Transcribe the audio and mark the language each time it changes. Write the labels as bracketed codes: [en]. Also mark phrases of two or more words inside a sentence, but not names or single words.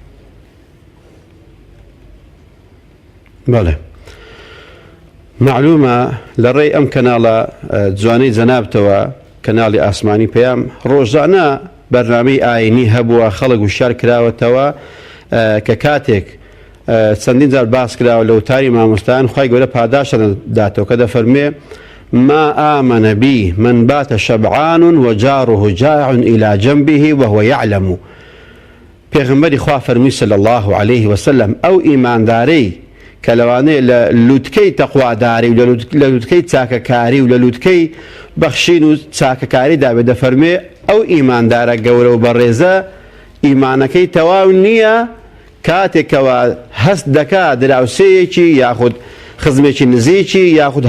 [ckb] بەڵێ معلومە لە ڕێی ئەم کەناڵە جوانەی جەنابتەوە کەناڵی ئاسمانی پێیام ڕۆژانە بەرنامەی ئاینی هەبووە خەڵک وشار کراوەتەوە کە کاتێک چەندین جار باس کراوە لە وتاری مامۆستایان خوای گەورە پاداشە داتەوە کە دەفەرمێ [ar] ما آمن بي من بات شبعان وجاره جائع إلى جنبه وهو يعلم. [ckb] پێغمبەری خوا فەرمی [ar] صلی الله عليه وسلم [ckb] ئەو ئیماندارەی کە لەوانەیە لە لووتکەی تەقواداری و لە لووتکەی چاکەکاری و لە لووتکەی بەخشین و چاکەکاریدا بێ دەفەرمێ ئەو ئیماندارە گەورە و بەڕێزە ئیمانەکەی تەواو نییە کاتێکەوە هەست دەکات دراوسەیەکی یاخود خزمێکی نزیکی یاخود